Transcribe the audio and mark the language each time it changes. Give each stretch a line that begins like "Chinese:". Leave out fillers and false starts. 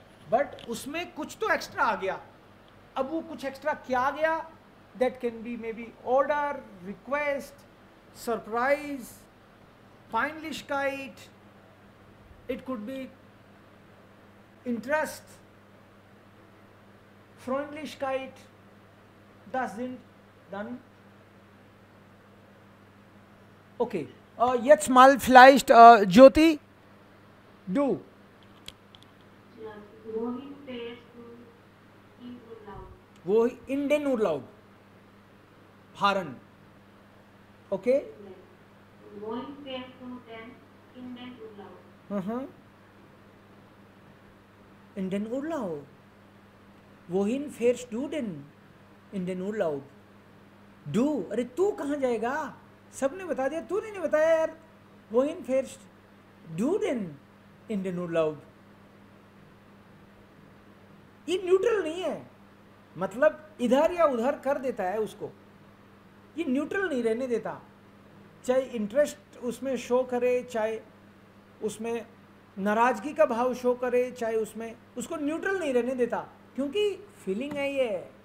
Hindi: But उसमें कुछ तो एक्स्ट्रा आ गया। अब वो कुछ एक्स्ट्रा क्या आ गया?
English: that can be maybe order, request, surprise, Peinlichkeit, it could be interest,
German: Freundlichkeit, das sind dann. Okay, jetzt mal vielleicht Jyoti, du. Wohin fährst du in Urlaub? Wo in den Urlaub fahren. Okay? Wohin fährst du denn in den Urlaub? In den Urlaub. Wohin fährst du denn in den Urlaub? Du,
Hindi: अरे तू कहाँ जाएगा? सबने बता दिया, तूने नहीं बताया यार.
German: Wohin fährst du denn in den Urlaub?
Hindi: ये न्यूट्रल नहीं है, मतलब इधर या उधर कर देता है उसको. ये न्यूट्रल नहीं रहने देता, चाहे इंटरेस्ट उसमें शो करे, चाहे उसमें नाराजगी का भाव शो करे, चाहे उसमें, उसको न्यूट्रल नहीं रहने देता, क्योंकि फीलिंग है ये.